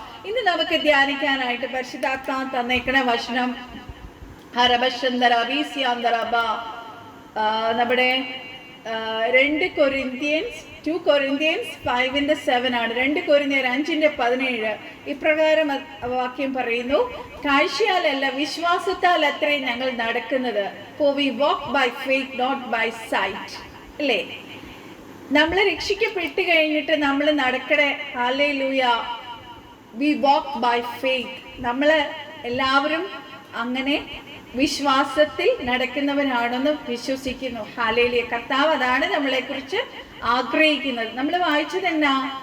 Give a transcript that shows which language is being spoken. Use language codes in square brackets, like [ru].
[ml] ഇന്ന് നമുക്ക് ധ്യാനിക്കാനായിട്ട് പരിശുദ്ധാത്മാവ് തന്നേക്കണ വചനം ഹരബശന്തര ബീസ്യാന്തരബ നമ്മുടെ 2 Corinthians 5:7 ആണ്. 2 Corinthians 5:17 ഇപ്രകാരം വാക്യം പറയുന്നു: കാഴ്ചയാലല്ല വിശ്വാസത്താൽ അത്രേ ഞങ്ങൾ നടക്കുന്നത്. [en] For we walk by faith, not by sight. [ml] അല്ലേ? നമ്മൾ രക്ഷിക്കപ്പെട്ട് കഴിഞ്ഞിട്ട് നമ്മൾ നടക്കണേ. Hallelujah. [en] We walk by faith. [ml] നമ്മൾ എല്ലാവരും അങ്ങനെ വിശ്വാസത്തിൽ നടക്കുന്നവരാണെന്ന് വിശ്വസിക്കുന്നു. ഹല്ലേലൂയ. കർത്താവ് അതാണ് നമ്മളെ കുറിച്ച് ആഗ്രഹിക്കുന്നത്. നമ്മൾ വായിച്ചത് എന്നാ?